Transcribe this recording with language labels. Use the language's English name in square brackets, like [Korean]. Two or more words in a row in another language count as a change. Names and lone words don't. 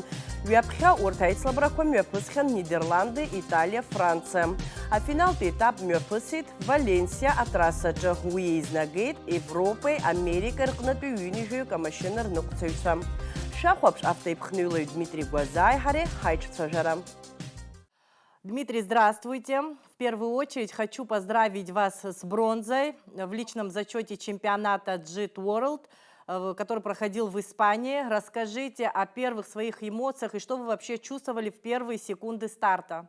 [Abkhazian] Ҩаԥхьа урҭ аицлабрақәа мҩаԥысхьан Нидерланды, Италиа, Франциа. Афиналтә етап мҩаԥысит Валенсиа атрасаҿы. Уи еизнагеит Европеи, Америкеи рҟнытәи ҩынҩажәаҩык амашьына рныҟәцаҩцәа. Шәахәаԥш автоипхнылаҩ Дмитрий Гәазаи ҳареи ҳаиҿцәажәара. [Russian] Дмитрий, здравствуйте. В первую очередь хочу поздравить вас с бронзой в личном зачете чемпионата JIT World, который проходил в Испании. Расскажите о первых своих эмоциях и что вы вообще чувствовали в первые секунды старта.